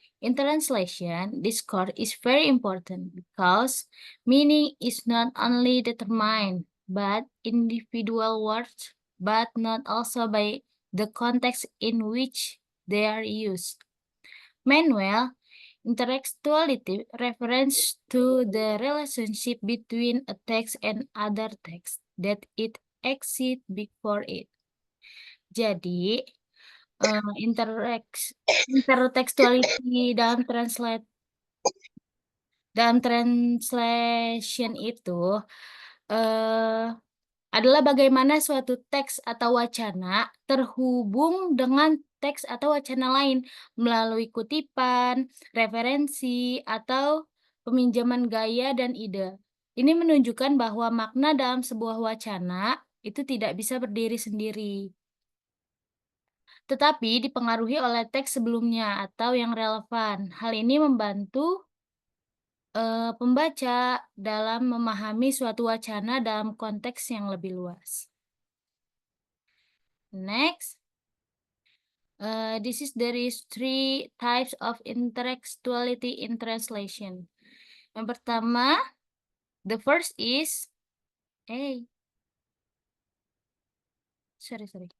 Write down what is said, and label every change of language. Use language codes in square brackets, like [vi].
[en] In translation, discourse is very important because meaning is not only determined by individual words, but not also by the context in which they are used. Meanwhile, intertextuality refers to the relationship between a text and other text that it exists before it. [id] Jadi, intertextuality dalam translation itu eh, adalah bagaimana suatu teks atau wacana terhubung dengan teks atau wacana lain melalui kutipan, referensi, atau peminjaman gaya dan ide. Ini menunjukkan bahwa makna dalam sebuah wacana itu tidak bisa berdiri sendiri, tetapi dipengaruhi oleh teks sebelumnya atau yang relevan. Hal ini membantu pembaca dalam memahami suatu wacana dalam konteks yang lebih luas. [en] Next, there is 3 types of intertextuality in translation. [id] Yang pertama, [en] the first is, sorry.